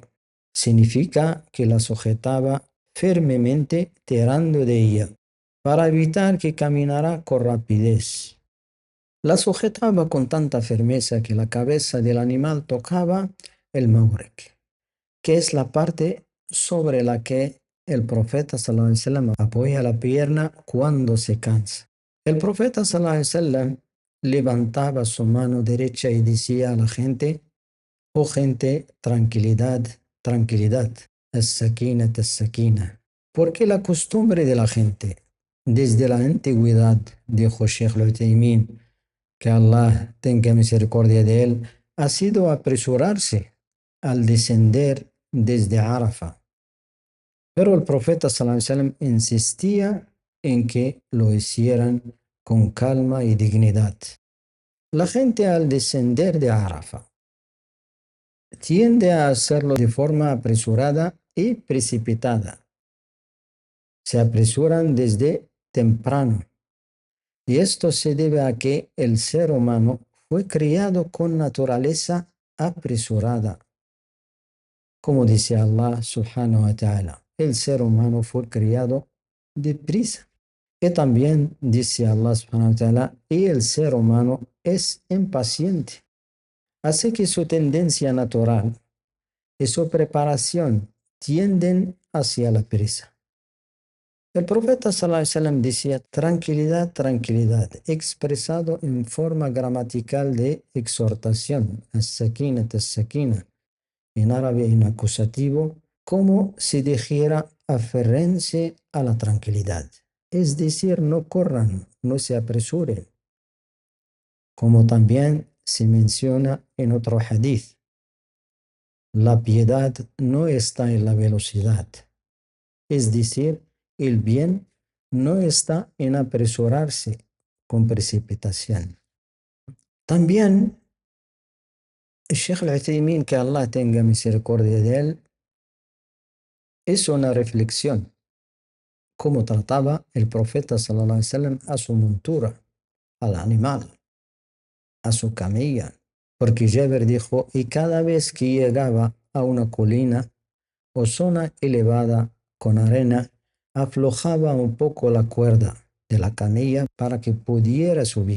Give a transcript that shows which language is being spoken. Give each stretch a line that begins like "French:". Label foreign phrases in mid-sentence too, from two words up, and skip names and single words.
Spanish: Significa que la sujetaba firmemente tirando de ella, para evitar que caminara con rapidez. La sujetaba con tanta firmeza que la cabeza del animal tocaba el mawrek, que es la parte sobre la que el profeta
Arabic: صلى الله عليه وسلم
Spanish: apoya la pierna cuando se cansa. El profeta
Arabic: صلى الله عليه وسلم
Spanish: levantaba su mano derecha y decía a la gente, oh gente, tranquilidad, tranquilidad,
Arabic: السكينة، السكينة.
Spanish: Porque la costumbre de la gente, desde la antigüedad, dijo Sheikh Al-Uthaymin, que Allah tenga misericordia de él, ha sido apresurarse al descender desde Arafat. Pero el profeta
Arabic: صلى الله عليه وسلم
Spanish: insistía en que lo hicieran con calma y dignidad. La gente al descender de Arafat tiende a hacerlo de forma apresurada y precipitada. Se apresuran desde temprano. Y esto se debe a que el ser humano fue criado con naturaleza apresurada. Como dice
Arabic: الله سبحانه وتعالى,
Spanish: el ser humano fue criado deprisa. Y también dice
Arabic: الله سبحانه وتعالى,
Spanish: y el ser humano es impaciente. Así que su tendencia natural y su preparación tienden hacia la prisa. El profeta
Arabic: صلى الله عليه وسلم
Spanish: decía tranquilidad, tranquilidad, expresado en forma gramatical de exhortación,
Arabic: السكينة، السكينة,
Spanish: en árabe en acusativo, como si dijera aférrense a la tranquilidad. Es decir, no corran, no se apresuren. Como también se menciona en otro hadith, la piedad no está en la velocidad. Es decir, el bien no está en apresurarse con precipitación. También el Sheikh al-Uthaymin, que Allah tenga misericordia de él, hizo una reflexión cómo trataba el profeta
Arabic: صلى الله عليه وسلم
Spanish: a su montura, al animal, a su camilla. Porque Jabir dijo, y cada vez que llegaba a una colina o zona elevada con arena, aflojaba un poco la cuerda de la camilla para que pudiera subir.